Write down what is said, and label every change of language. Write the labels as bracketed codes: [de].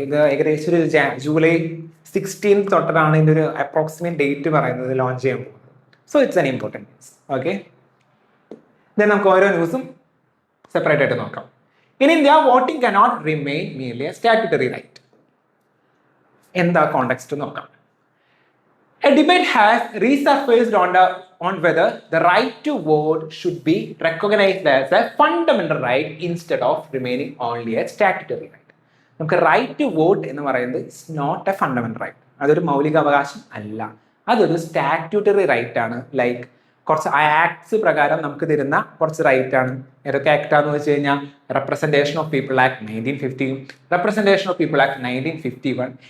[ml] ഇത് ഏകദേശം ഒരു ജൂലൈ 16 തൊട്ടാണ് ഇതിന്റെ ഒരു അപ്രോക്സിമേറ്റ് ഡേറ്റ് പറയുന്നത് ലോഞ്ച് ചെയ്യാൻ പോകുന്നത്. [en] So it's an important news. [ml] Okay, then നമുക്ക് ഓരോ ന്യൂസും സെപ്പറേറ്റ് ആയിട്ട് നോക്കാം. [en] In India voting cannot remain merely a statutory right. [ml] എന്താ കോണ്ടെക്സ്റ്റ് നോക്കാം. [en] A debate has resurfaced on whether the right to vote should be recognized as a fundamental right instead of remaining only a statutory right. [ml] നമുക്ക് right to vote എന്ന് പറയുന്നത് [en] it's not a fundamental right, [ml] അതൊരു മൗലിക അവകാശം അല്ല, അതൊരു statutory right ആണ്. Like കുറച്ച് ആക്ട്സ് പ്രകാരം നമുക്ക് തരുന്ന കുറച്ച് റൈറ്റ് ആണ്. ഏതൊക്കെ ആക്ടാന്ന് വെച്ച് കഴിഞ്ഞാൽ representation of people act 1950, representation of people act 1951.